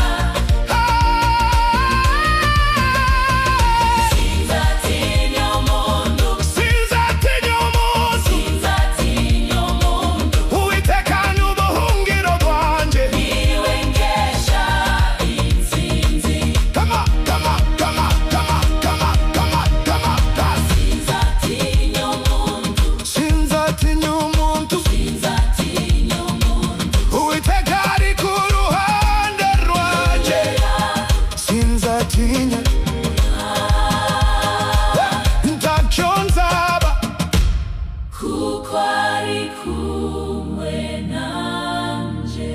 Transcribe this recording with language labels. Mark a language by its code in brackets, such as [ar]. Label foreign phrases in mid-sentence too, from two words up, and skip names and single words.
[rw] Sinzatinya umuntu, sinzatinya umuntu, sinzatinya umuntu. Uwiteka ni ubuhungiro bwanje, niwe nkesha intsinzi. [en] Come on, come on, come on, come on, come on, come on, come on. [rw] Sinzatinya umuntu, sinzatinya umuntu, sinzatinya umuntu. Uwiteka ari ku ruhande rwanje, sinzatinya. Ntacyo nzaba, kuko ari kumwe nanje.